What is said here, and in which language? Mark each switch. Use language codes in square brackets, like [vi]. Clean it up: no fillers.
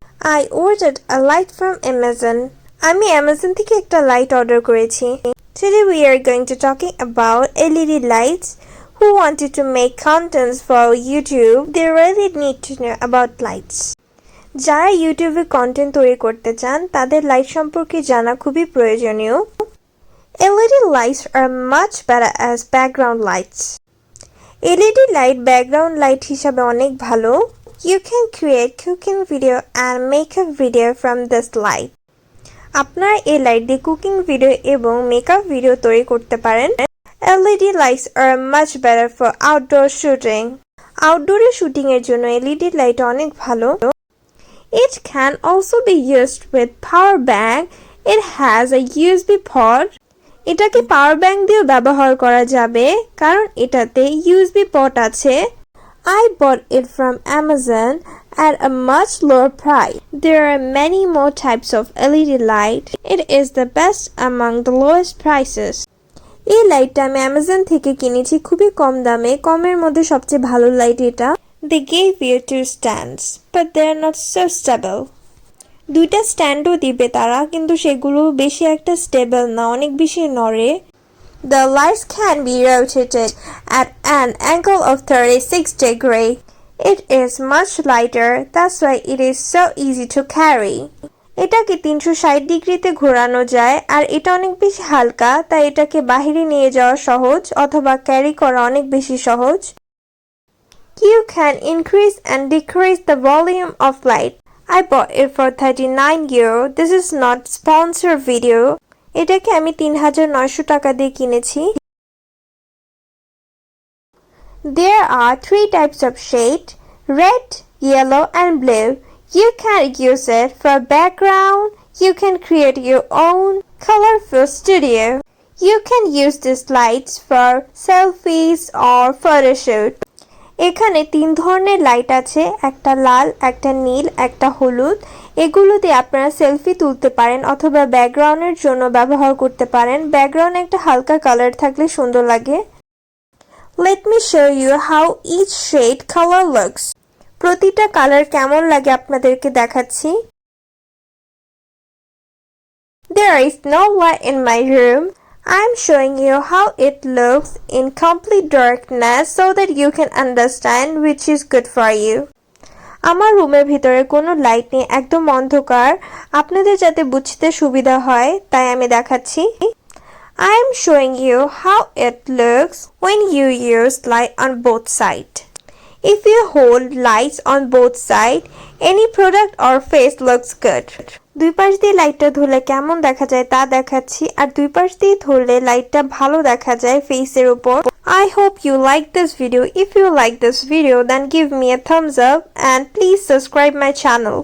[en] I ordered a light from Amazon. [bn] আমি Amazon থেকে একটা লাইট অর্ডার করেছি. [en] Today we are going to talking about LED lights. Who wanted to make contents for YouTube, they really need to know about lights. [bn] যারা ইউটিউবে content তৈরি করতে চান তাদের লাইট সম্পর্কে জানা খুবই প্রয়োজনীয়. [en] LED lights are much better as background lights. [bn] LED light background light হিসাবে অনেক ভালো. [en] You can create cooking video and makeup video from this light. [bn] আপনারা এই লাইট দিয়ে কুকিং ভিডিও এবং মেকআপ ভিডিও তৈরি করতে পারেন. [en] LED lights are much better for outdoor shooting. [bn] আউটডোরে শুটিং এর জন্য LED লাইট অনেক ভালো. [en] It can also be used with power bank. It has a USB port. [bn] এটাকে পাওয়ার ব্যাংক দিয়ে ব্যবহার করা যাবে কারণ এটাতে USB port আছে. [en] I bought it from Amazon at a much lower price. There are many more types of LED light. It is the best among the lowest prices. [bn] এই লাইটটা আমি Amazon থেকে কিনেছি খুবই কম দামে. কমের মধ্যে সবচেয়ে ভালো লাইট এটা. [en] They gave you two stands, but they are not so stable. [bn] দুইটা স্ট্যান্ডও দিবে তারা কিন্তু সেগুলো বেশি একটা স্টেবল না, অনেক বেশি নড়ে. [en] The lights can be rotated at an angle of 36 degrees. It is much lighter, that's why it is so easy to carry. [bn] এটাকে 360 ডিগ্রিতে ঘোরানো যায় আর এটা অনেক বেশি হালকা তাই এটাকে বাইরে নিয়ে যাওয়া সহজ অথবা ক্যারি করা অনেক বেশি সহজ. [en] You can increase and decrease the volume of light. I bought it for €39. This is not sponsored video. [bn] এটাকে আমি ৩৯০০ টাকা দিয়ে কিনেছি. [en] There are 3 types of shade: red, yellow and blue. You can use it for background. You can create your own colorful studio. You can use these lights for selfies or photo shoot. [bn] এখানে 3 ধরনের light আছে, একটা লাল, একটা নীল, একটা হলুদ. এগুলো দিয়ে আপনারা সেলফি তুলতে পারেন অথবা ব্যাকগ্রাউন্ডের জন্য ব্যবহার করতে পারেন. ব্যাকগ্রাউন্ডে একটা হালকা কালার থাকলে সুন্দর লাগে. [en] Let me show you how each shade color looks. [bn] প্রতিটা কালার কেমন লাগে আপনাদেরকে দেখাচ্ছি. [en] There is no light in my room. I'm showing you how it looks in complete darkness so that you can understand which is good for you. [bn] আমার রুমের ভিতরে কোনো light নেই, একদম অন্ধকার. আপনাদের যাতে বুঝতে সুবিধা হয় তাই আমি দেখাচ্ছি. [en] I am showing you how it looks when you use light on both sides. If you hold lights on both sides, any product or face looks good. [bn] দুই পাশ দিয়ে লাইটটা ধরলে কেমন দেখা যায় তা দেখাচ্ছি আর দুই পাশ দিয়ে ধরলে লাইটটা ভালো দেখা যায় ফেসের উপর. [en] I hope you like this video. If you like this video then give me a thumbs up and please subscribe my channel.